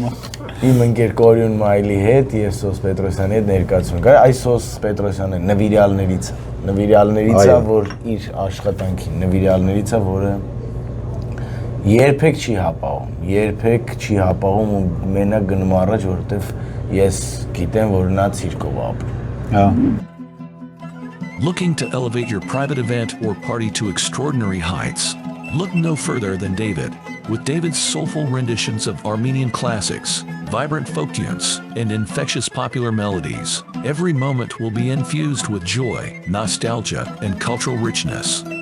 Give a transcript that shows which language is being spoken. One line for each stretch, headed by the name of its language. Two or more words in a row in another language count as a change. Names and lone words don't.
Armenian: Իմ ընկեր Կորյուն Մայլի հետ եւ Սոս Պետրոսյանի հետ ներկայացում կար։ Այս Սոս Պետրոսյանը նվիրյալներից է, որ իր աշխատանքին նվիրյալներից է, որը երբեք չի հապաղում ու մենակ գնում առաջ, որովհետև ես գիտեմ, որ նա ցիրկով ապրում։
English: Looking to elevate your private event or party to extraordinary heights? Look no further than David, with David's soulful renditions of Armenian classics, vibrant folk tunes, and infectious popular melodies. Every moment will be infused with joy, nostalgia, and cultural richness.